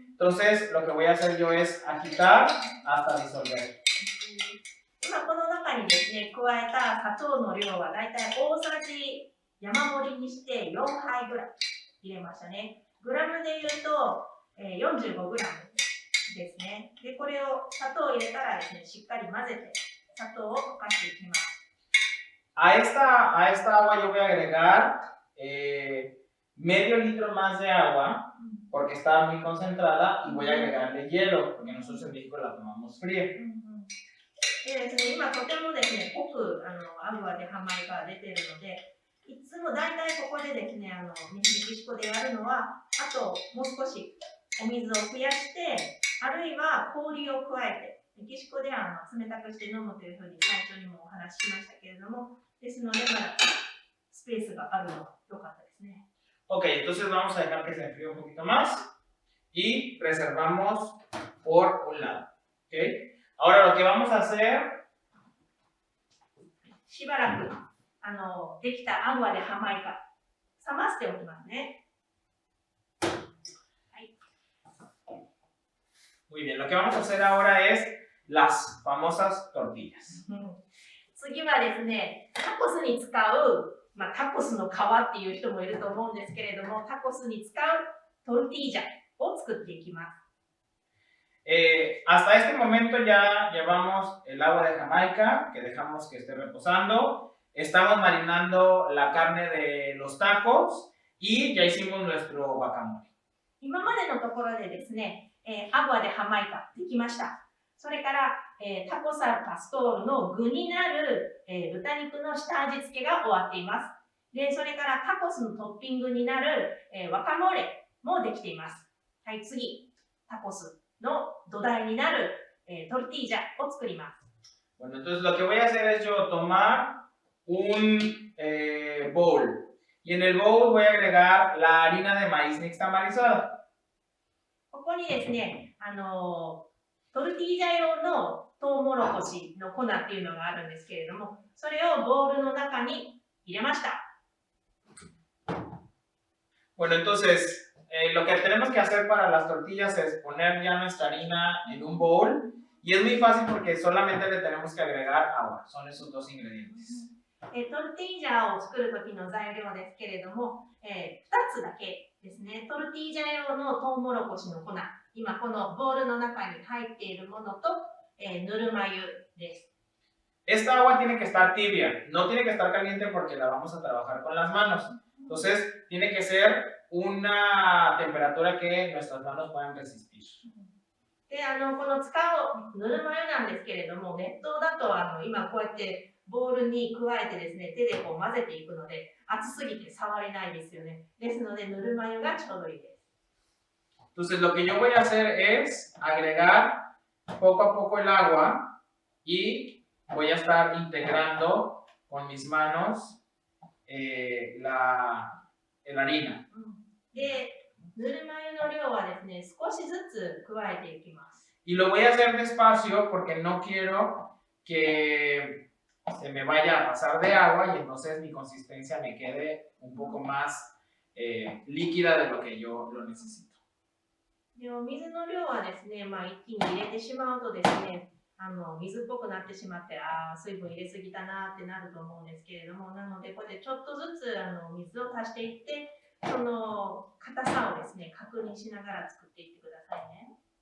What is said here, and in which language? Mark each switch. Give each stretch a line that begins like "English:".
Spanish: Entonces lo que voy a hacer yo es agitar hasta disolver.
Japanese: 今この中にですね、加えた砂糖の量はだいたい大さじ山盛りにして4杯ぐらい入れましたね。グラムで言うと45グラムですね。で、これを砂糖を入れたらですね、しっかり混ぜて砂糖を溶かしていきます。
Spanish: A esta agua yo voy a agregar medio litro más de agua porque está muy concentrada y voy a agregarle hielo porque nosotros en México la tomamos fría.
Japanese: でですね、今とてもですね、濃くアグアでハマイカが出ているので、いつも大体ここでですね、メキシコでやるのは、あともう少しお水を増やして、あるいは氷を加えて、メキシコでは冷たくして飲むというふうに最初にもお話ししましたけれども、ですので、まだスペースがあるのが良かったですね。
Spanish: Ok, entonces vamos a dejar que se enfríe un poquito más y reservamos por un lado. ¿Okay? Ahora lo que vamos a hacer.
Japanese: しばらくできたアグアでハマイカ冷ましておきますね。はい。
Spanish: Muy bien, lo que vamos a hacer ahora es las famosas tortillas.
Japanese: 次はですね、タコスに使う、タコスの皮っていう人もいると思うんですけれども、タコスに使うトルティージャを作っていきます。
Spanish: Hasta este momento ya llevamos el agua de Jamaica que dejamos que esté reposando. Estamos marinando la carne de los tacos y ya hicimos nuestro guacamole.
Japanese: 今までのところでですね、アグアでハマイカできました。それから、タコスアルパストールの具になる、豚肉の下味付けが終わっています。で、それからタコスのトッピングになる、ワカモレもできています。はい、次、タコスの土台になる、トルティージャを作ります。
Spanish: Bueno, entonces lo que voy a hacer es yo tomar un bowl y en el bowl voy a agregar la harina de maíz nixtamalizada.
Japanese: ここにですね、トルティージャ用のトウモロコシの粉っていうのがあるんですけれども、それをボウルの中に入れました。
Spanish: Bueno, entonces lo que tenemos que hacer para las tortillas es poner ya nuestra harina en un bowl y es muy fácil porque solamente le tenemos que agregar agua. Son esos dos ingredientes.
Japanese: トルティージャを作る時の材料ですけれども、2つだけですね。トルティージャ用のトウモロコシの粉、今このボウルの中に入っているものと、ぬるま湯です。
Spanish: Esta agua tiene que estar tibia, no tiene que estar caliente porque la vamos a trabajar con las manos. Entonces, tiene que ser una temperatura que nuestras manos puedan resistir.
Japanese: で、この使うぬるま湯なんですけれども、熱湯だと今こうやってボウルに加えてですね、手でこう混ぜていくので、熱すぎて触れないですよね。ですので、ぬるま湯がちょうどいいです。
Spanish: Entonces, lo que yo voy a hacer es agregar poco a poco el agua y voy a estar integrando con mis manos la harina.
Japanese: で、ぬるま湯の量はですね、少しずつ加えていきます。
Spanish: Y lo voy a hacer despacio porque no quiero que se me vaya a pasar de agua y entonces mi consistencia me quede un poco más líquida de lo que yo lo necesito.
Japanese: でお水の量はですね、一気に入れてしまうとですね、水っぽくなってしまって、水分入れすぎたなってなると思うんですけれども、なのでこれでちょっとずつ水を足していって、その硬さをですね、確認しながら作っていってくださいね。